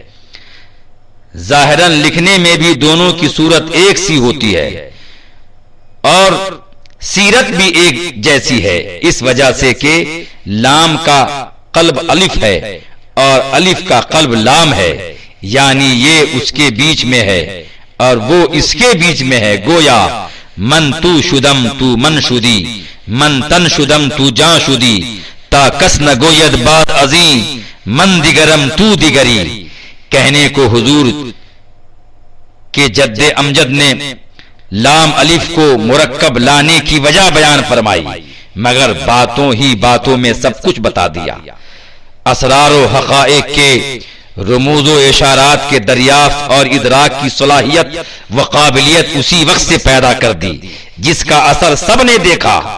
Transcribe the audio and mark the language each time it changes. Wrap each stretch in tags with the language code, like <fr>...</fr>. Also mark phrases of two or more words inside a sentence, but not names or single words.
<ur>ظاہراً لکھنے میں بھی دونوں کی صورت ایک سی ہوتی ہے اور سیرت بھی ایک جیسی ہے، اس وجہ سے کہ لام کا قلب الف ہے اور الف کا قلب لام ہے، یعنی یہ اس کے بیچ میں ہے اور وہ اس کے بیچ میں ہے، گویا</ur> <fa>من تو شدم تو من شدی من تن شدم تو جان شدی تا کس نہ گوید بات عظیم من دیگرم تو دیگری۔</fa> <ur>کہنے کو حضور کے جد امجد نے لام الف کو مرکب لانے کی وجہ بیان فرمائی، مگر باتوں ہی باتوں میں سب کچھ بتا دیا۔ اسرار و حقائق کے رموز و اشارات کے دریافت اور ادراک کی صلاحیت و قابلیت اسی وقت سے پیدا کر دی جس کا اثر سب نے دیکھا۔</ur>